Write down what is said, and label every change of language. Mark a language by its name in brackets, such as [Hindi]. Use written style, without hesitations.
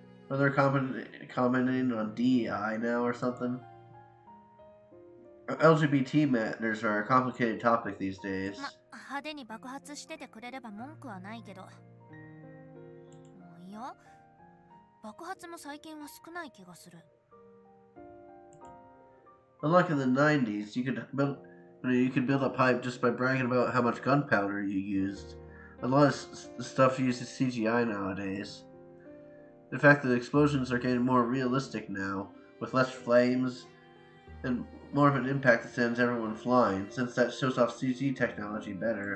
[English] Are they commenting on DEI now or something? LGBT matters are a complicated topic these days. [Japanese] 派手に爆発しててくれれば文句はないけど。いや、爆発も最近は少ない気がする。 [English] Unlike in the 90s, you could build up hype just by bragging about how much gunpowder you used. A lot of stuff uses CGI nowadays. In fact, the explosions are getting more realistic now, with less flames and more of an impact that sends everyone flying, since that shows off CG technology better.